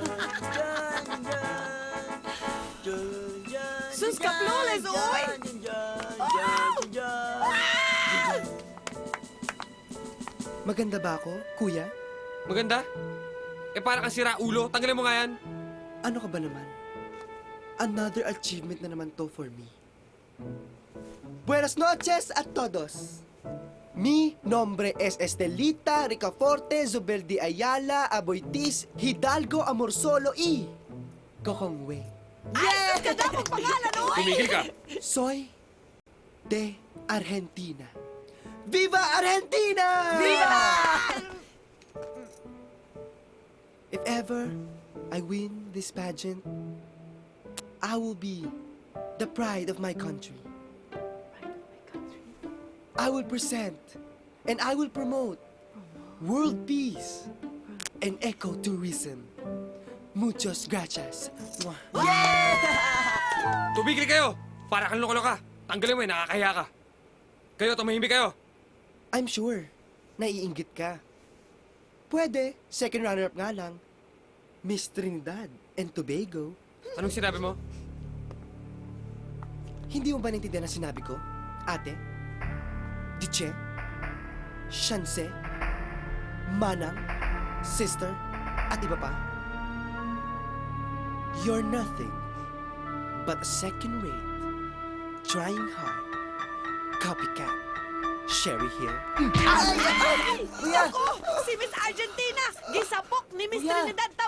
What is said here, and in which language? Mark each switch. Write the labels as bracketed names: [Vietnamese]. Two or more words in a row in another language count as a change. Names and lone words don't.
[Cebuano] Sus ka flawless, oy! [Filipino] Maganda ba ako, kuya? Maganda? Para kang sira ulo. Tanggalin mo nga yan. Ano ka ba naman? [English] Another achievement [Filipino] na naman to [English] for me. [Spanish] Buenas noches a todos. Mi nombre es Estelita Ricaforte Zubeldi Ayala Aboitis Hidalgo Amorsolo y Gokongwei. [Cebuano] Ay, sus ka dapat pangalan, oy! [Filipino] Tumigil ka. [Spanish] Soy de Argentina. Viva Argentina! Viva! [English] If ever I win this pageant, I will be the pride of my country. I will present and I will promote world peace and ecotourism. [Spanish] Muchos gracias. Mwah. [Filipino] Tumigil kayo. Para kang loko-loka. Tanggalin mo yan. Nakakahiya ka. Kayo, tumahimik kayo. [English] I'm sure, [Filipino] naiinggit ka. Pwede, [English] second runner-up [Filipino] nga lang. Miss Trinidad and Tobago. Anong sinabi mo? Hindi mo ba naintindihan ang sinabi ko, ate? Diche? Shanse? Manang? Sister? At iba pa? [English] You're nothing but a second-rate, trying hard, copycat, Sherry Hill. [Cebuano] Ako, si Miss Argentina, gisapok ni Miss [Filipino] Kuya. Trinidad